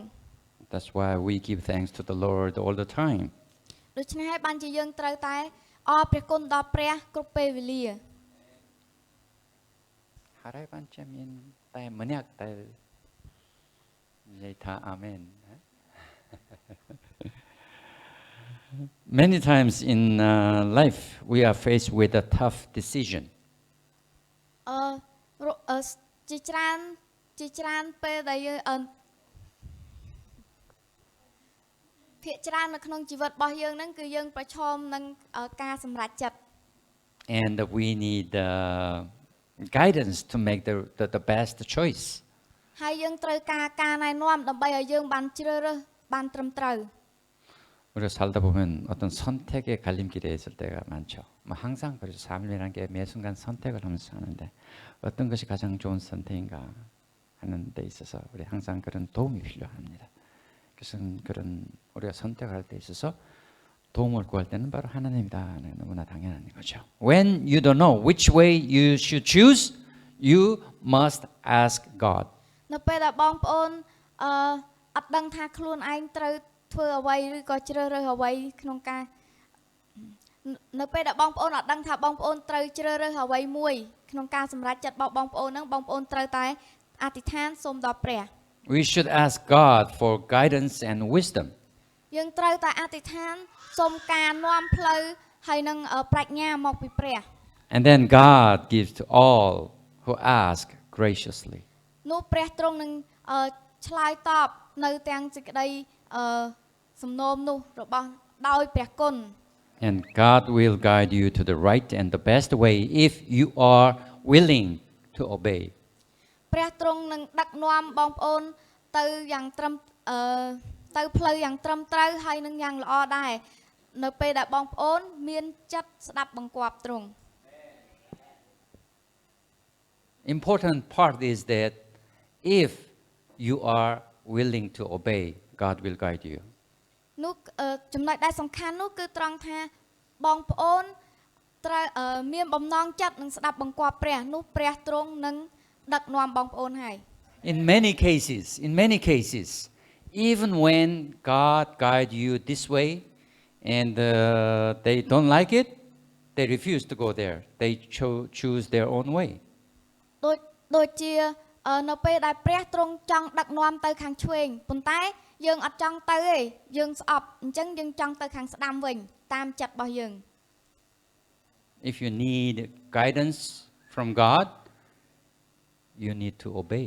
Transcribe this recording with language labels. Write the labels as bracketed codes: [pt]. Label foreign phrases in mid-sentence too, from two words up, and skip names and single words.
[en] That's why we give thanks to the Lord all the time. [km] ដូច្នេះហើយបានជាយើងត្រូវតែអរព្រះគុណដល់ព្រះគ្រប់ពេលវេលា 하라이 반쯤인 따에 뭐냐 따 예타 아멘. [en] Many times in life we are faced with a tough decision. [km] ជាច្រើនពេលដែលយើងភាគច្រើននៅក្នុងជីវិតរបស់យើងហ្នឹងគឺយើងប្រឈមនឹងការសម្រេចចិត្ត [en] And we need guidance to make the best choice. [km] ហើយយើងត្រូវការណែនាំដើម្បីឲ្យយើងបានជ្រើសរើសបានត្រឹមត្រូវ [ko] 우리가 살다 보면 어떤 선택의 갈림길에 있을 때가 많죠. 뭐 항상 그래서 삶이라는 게 매 순간 선택을 하면서 사는데 어떤 것이 가장 좋은 선택인가 하는 데 있어서 우리 항상 그런 도움이 필요합니다. 그래서 그런 우리가 선택할 때 있어서 도움을 구할 때는 바로 하나님이다. 너무나 당연한 거죠. [en] When you don't know which way you should choose, you must ask God. [km] នៅពេលដែលបងប្អូនអត់ដឹងថាខ្លួនឯងត្រូវធ្វើអ្វីឬក៏ជ្រើសរើសអ្វីក្នុងការនៅពេលដែលបងប្អូនអត់ដឹងថាបងប្អូនត្រូវជ្រើសរើសអ្វីមួយក្នុងការសម្រេចចិត្តរបស់បងប្អូនហ្នឹងបងប្អូនត្រូវតែអធិដ្ឋានសូមដល់ព្រះ [en] We should ask God for guidance and wisdom. [km] យើងត្រូវតែអធិដ្ឋានសូមការនាំផ្លូវហើយនឹងប្រាជ្ញាមកពីព្រះ [en] And then God gives to all who ask graciously. [km] នោះព្រះទ្រង់នឹងឆ្លើយតបនៅទាំងសេចក្តីសំណូមនោះរបស់ដោយព្រះគុណ [en] And God will guide you to the right and the best way if you are willing to obey. [km] ព្រះទ្រង់នឹងដឹកនាំបងប្អូនទៅយ៉ាងត្រឹមទៅផ្លូវយ៉ាងត្រឹមត្រូវហើយនឹងយ៉ាងល្អដែរនៅពេលដែលបងប្អូនមានចិត្តស្ដាប់បង្គាប់ទ្រង់ [en] Important part is that if you are willing to obey, God will guide you. [km] នោះចំណុចដែលសំខាន់នោះគឺត្រង់ថាបងប្អូនត្រូវមានបំណងចិត្តនឹងស្ដាប់បង្គាប់ព្រះនោះព្រះទ្រង់នឹងដឹកនាំបងប្អូនហើយ [en] In many cases, even when God guide you this way and they don't like it, they refuse to go there. They choose their own way. [km] ដូចជានៅពេលដែលព្រះទ្រង់ចង់ដឹកនាំទៅខាងឆ្វេងប៉ុន្តែយើងអត់ចង់ទៅទេយើងស្អប់អញ្ចឹងយើងចង់ទៅខាងស្ដាំវិញតាមចិត្តរបស់យើង [en] If you need guidance from God, you need to obey.